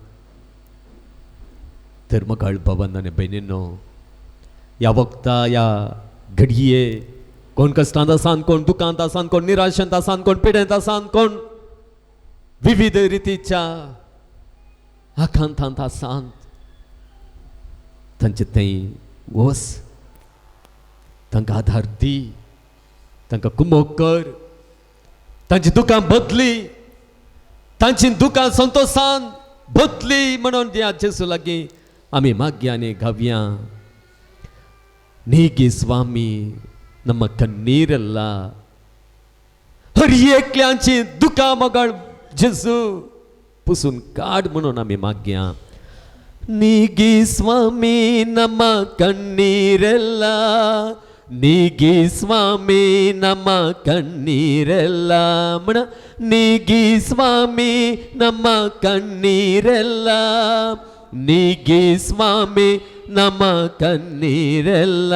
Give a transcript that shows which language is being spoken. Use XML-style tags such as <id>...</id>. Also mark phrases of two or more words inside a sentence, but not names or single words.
<kok>तर मोगाळ भावान आनी भयणींनो, ह्या वखदां ह्या घडये कोण कश्टांत आसान, कोण दुखांत आसान, कोण निराशेंत आसान, कोण पिडेंत आसान, कोण विविध रितीच्या आकांतांत आसान, तांचे थंय वस, तांकां आधार दी, तांकां कुमोग कर. तांची दुखां बदली, तांची दुखां संतोषान बदली म्हणून ह्या जेजू लागीं आमी मागया आनी गावया.</kok> <kn>ನೀಗಿ ಸ್ವಾಮಿ ನಮ್ಮ ಕಣ್ಣೀರೆಲ್ಲ</kn> <kok>हरएकल्यांची दुखां मोगाळ जेजू पुसून काड म्हणून आमी मागया.</kok> <kn>ನೀಗಿ ಸ್ವಾಮಿ ನಮ್ಮ ಕಣ್ಣೀರೆಲ್ಲ, ನೀಗಿ ಸ್ವಾಮಿ ನಮ್ಮ ಕಣ್ಣೀರೆಲ್ಲ म्हण. ನೀಗಿ ಸ್ವಾಮಿ ನಮ್ಮ ಕಣ್ಣೀರೆಲ್ಲ, ನೀಗಿ ಸ್ವಾಮಿ ನಮ್ಮ ಕಣ್ಣೀರೆಲ್ಲ.</kn>